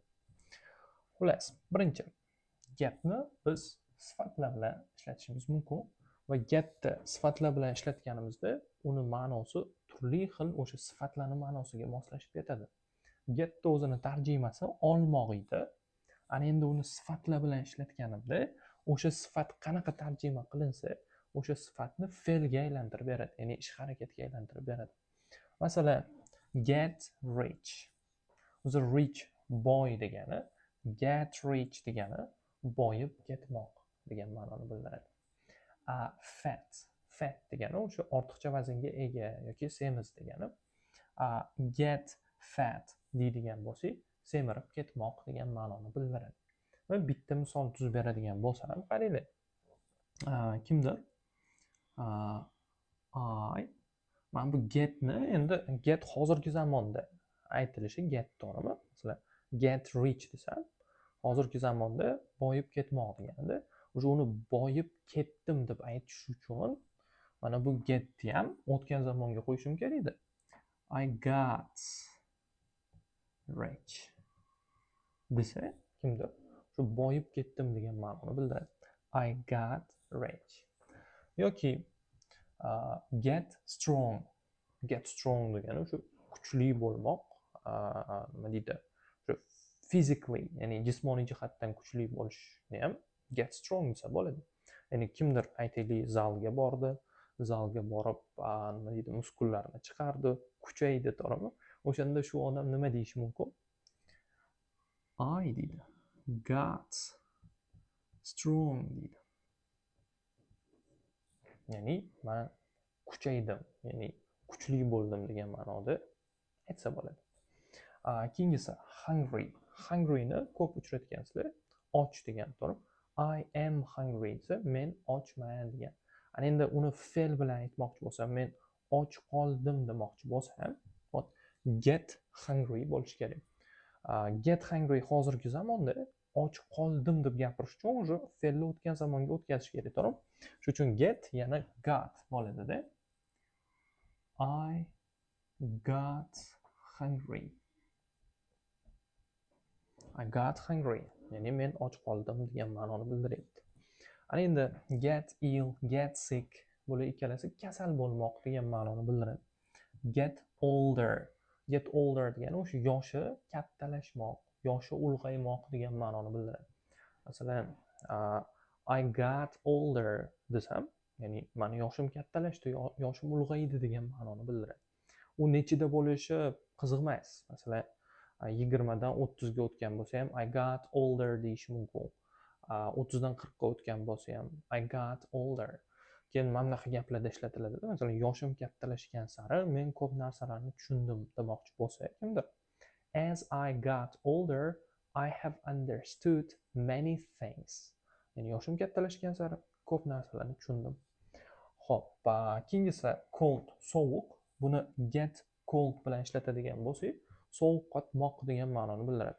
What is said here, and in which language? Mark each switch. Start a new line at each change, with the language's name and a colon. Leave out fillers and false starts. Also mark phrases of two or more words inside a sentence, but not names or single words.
Uzbek: Xullas, birinchi getni biz sifatlar bilan ishlatishimiz mumkin va getni sifatlar bilan ishlatganimizda uni ma'nosi turli xil o'sha sifatlarning ma'nosiga moslashib ketadi. Getni o'zini tarjimasi olmoq edi. Ana endi uni sifatlar bilan ishlatganimda o'sha sifat qanaqa tarjima qilinsa o'sha sifatni fe'lga aylantirib beradi, ya'ni ish harakatga aylantirib beradi. Masalan,
English: get rich.
Uzbek: O'zi
English: rich boy
Uzbek: degani,
English: get rich
Uzbek: degani boyib ketmoq degan ma'noni bildiradi. Fat degani o'sha ortiqcha vaznga ega yoki semiz degani.
English: Get fat
Uzbek: deydigan bo'lsak, semirib ketmoq degan ma'noni bildiradi. Va bitta misol tuzib beradigan bo'lsam, qaranglar. Kimdir mana bu getni endi get hozirgi zamonda aytilishi get to'g'rimi? Masalan,
English: get rich
Uzbek: desam, hozirgi zamonda boyib ketmoq deganda, o'sha uni boyib ketdim deb aytish uchun mana bu getni ham o'tgan zamonga qo'yishim kerak edi.
English: I got rich
Uzbek: desa, kimdir shu boyib ketdim degan ma'noni bildiradi.
English: I got rich.
Uzbek: Yoki
English: get strong
Uzbek: degani o'sha kuchli bo'lmoq, nima deydi? O'sha physically, ya'ni jismoniy jihatdan kuchli bo'lishni ham
English: get strong
Uzbek: desa bo'ladi. Ya'ni kimdir aytaylik zalga bordi, zalga borib, nima deydi, muskullarini chiqardi, kuchaydi, to'g'rimi? O'shanda shu odam nima deyishi mumkin? I deydi.
English: Got strong deydi.
Uzbek: Ya'ni men kuchaydim, ya'ni kuchli bo'ldim degan ma'noda aytsa bo'ladi. Keyingisi hungryni ko'p uchratgansizlar. Och degan to'g'ri.
English: I am hungry
Uzbek: desa men ochman degan. Ana endi uni fe'l bilan aytmoqchi bo'lsam, men och qoldim demoqchi bo'lsam,
English: get hungry
Uzbek: bo'lishi kerak.
English: Get hungry
Uzbek: hozirgi zamonda och qoldim deb gapirish uchun o'sha fe'lni o'tgan zamonga o'tkazish kerak, to'g'rimi? Shuning uchun get yana got bo'ladida.
English: I got hungry. I got hungry.
Uzbek: Ya'ni men och qoldim degan ma'noni bildiryapti. Ana endi
English: get ill, get sick
Uzbek: bular ikkalasi kasal bo'lmoq degan ma'noni bildiradi.
English: Get older
Uzbek: degani o'sha yoshi kattalashmoq, yoshi ulg'aymoq degan ma'noni bildiradi. Masalan,
English: I got older
Uzbek: desam, ya'ni meni yoshim kattalashdi, yoshim ulg'aydi degan ma'noni bildiradi. U nechida bo'lishi qiziq emas. Masalan, 20 dan 30 ga o'tgan bo'lsa ham
English: I got older
Uzbek: deyish mumkin. 30 dan 40 ga o'tgan bo'lsa ham
English: I got older.
Uzbek: Keyin mana bunaqa gaplarda ishlatiladi. Masalan, yoshim kattalashgan sari men ko'p narsalarni tushundim demoqchi bo'lsa kimdir.
English: As I got older, I have understood many things.
Uzbek: Ya'ni yoshim kattalashgan sari ko'p narsalarni tushundim. Xo'p, keyingisi cold, sovuq. Buni
English: get cold
Uzbek: bilan ishlatadigan bo'lsak, sovuqqatmoq degan ma'noni bildiradi.